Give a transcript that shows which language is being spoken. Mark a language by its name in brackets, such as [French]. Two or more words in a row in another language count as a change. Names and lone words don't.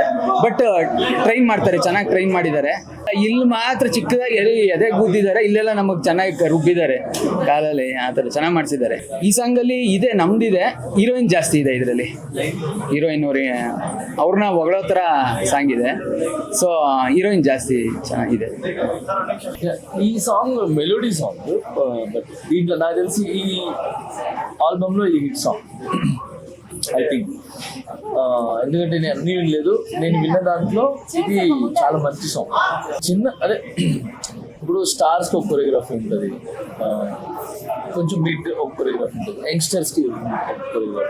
[Kannada] ಬಟ್ ಟ್ರೈನ್ ಮಾಡ್ತಾರೆ, ಚೆನ್ನಾಗಿ ಟ್ರೈನ್ ಮಾಡಿದ್ದಾರೆ. ಇಲ್ಲಿ ಮಾತ್ರ ಚಿಕ್ಕದಾಗಿ ಎದೆ ಗುದ್ದಿದ್ದಾರೆ, ಇಲ್ಲೆಲ್ಲ ನಮಗೆ ಚೆನ್ನಾಗಿ ರುಬ್ಬಿದ್ದಾರೆ ಕಾಲಲ್ಲಿ, ಆ ಥರ ಚೆನ್ನಾಗಿ ಮಾಡಿಸಿದ್ದಾರೆ. ಈ ಸಾಂಗ್ ಅಲ್ಲಿ ಇದೆ, ನಮ್ದಿದೆ, ಹೀರೋಯಿನ್ ಜಾಸ್ತಿ ಇದೆ ಇದರಲ್ಲಿ. ಹೀರೋಯಿನ್ ಅವ್ರನ್ನ ಹೊಗಳೋ ಥರ ಸಾಂಗ್ ಇದೆ. ಸೊ ಹೀರೋಯಿನ್ ಜಾಸ್ತಿ ಚೆನ್ನಾಗಿದೆ. ಈ ಸಾಂಗ್ ಮೆಲೋಡಿ ಸಾಂಗ್, ಬಟ್ [Telugu] దీంట్లో నాకు తెలిసి ఈ ఆల్బమ్లో ఇది హిట్ సాంగ్ [English] I think. [Telugu] ఎందుకంటే నేను అన్నీ వినలేదు, నేను విన్న దాంట్లో ఇది చాలా మంచి సాంగ్. అదే ఇప్పుడు స్టార్స్కి ఒక కొరియోగ్రఫీ ఉంటుంది, కొంచెం మిడ్ ఒక కొరియోగ్రఫీ ఉంటుంది, యంగ్స్టర్స్కి ఒక కొరియోగ్రఫీ.